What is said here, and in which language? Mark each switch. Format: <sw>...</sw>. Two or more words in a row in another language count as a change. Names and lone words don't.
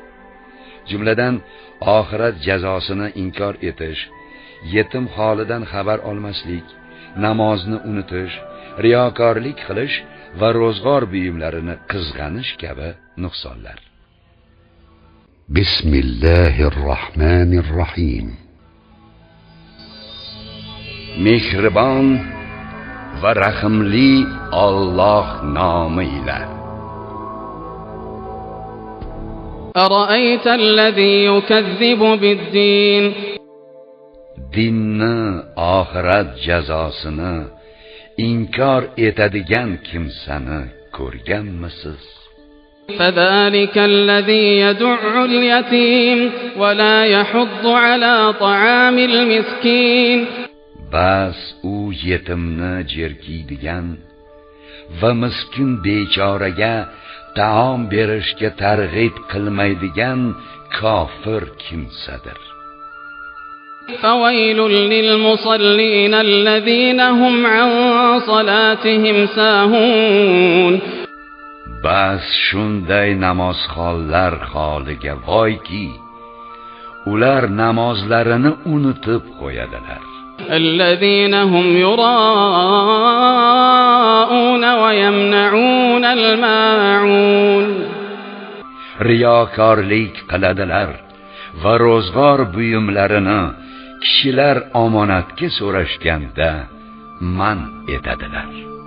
<uz>Jumladan oxirat jazosini inkor etish, yetim holidan xabar olmaslik, namozni unutish, riyokorlik qilish va ro'zg'or buyumlarini qizg'anish kabi nuqsonlar. Bismillahirrohmanirrohim. Mehribon va rahimli Alloh nomi ila.</uz> <ar>أرأيت الذي يكذب بالدين</ar> <uz>Dinni, oxirat jazosini inkor etadigan kimsani ko'rganmisiz?</uz> <ar>فذلك الذي يدع اليتيم ولا يحض على طعام المسكين</ar> <uz>Bas u yetimni jerkiydigan va miskin bechoraga taom berishga targ'ib qilmaydigan kofir kimsadir.</uz> <ar>فويل للمصلين الذين هم عن صلاتهم ساهون</ar> <uz>Bas shunday namozxonlar holiga voyki, ular namozlarini unutib qo'yadilar.</uz> <ar>الذين هم يراءون ويمنعون الماعون</ar> <uz>Riyokorlik qiladilar va ro'zg'or buyumlarini kishilar omonatga so'rashganda man etadilar.</uz>